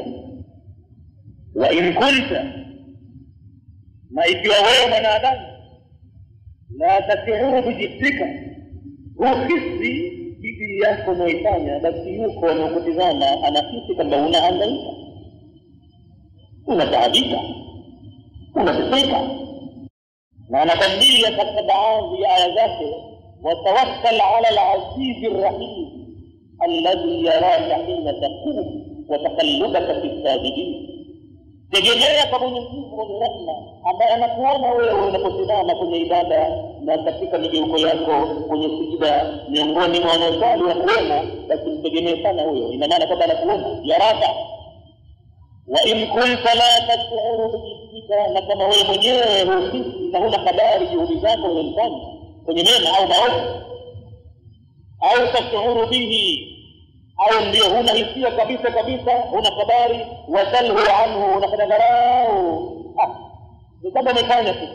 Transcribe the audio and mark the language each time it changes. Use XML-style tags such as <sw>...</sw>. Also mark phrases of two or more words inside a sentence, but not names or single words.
<ar>وإن كنت,</ar> <sw>na ikiwa wewe mwanadamu</sw> <ar>لا تشعر بجدك,</ar> <sw>uhisi bidii yako unaifanya, basi yuko anakutizama, anahisi kwamba unahangaika, unataabika, unateseka. Na anakwambia katika baadhi ya aya zake,</sw> <ar>وتوكل على العزيز الرحيم الذي يراك حين تقوم وتقلبك في الساجدين.</ar> <sw>Tegemea kwa Mwenyezi Mungu mwenye rehema, ambaye anakuona wewe unaposimama kwenye ibada na katika migeuko yako kwenye sijida, miongoni mwa wanaosali wa kuona, basi mtegemee sana huyo. Ina maana kwamba anakuona yaraka.</sw> <ar>وإن كنت لا تشعر بجدك,</ar> <sw>na kama wewe mwenyewe husiki na huna habari juhudi zako unazofanya kwenye mema au maovu, au</sw> <ar>تشعر به,</ar> <sw>au ndio huna hisia kabisa, huna habari,</sw> <ar>واسله عنه,</ar> <sw>unafanya dharau, ni kama umefanya tu.</sw>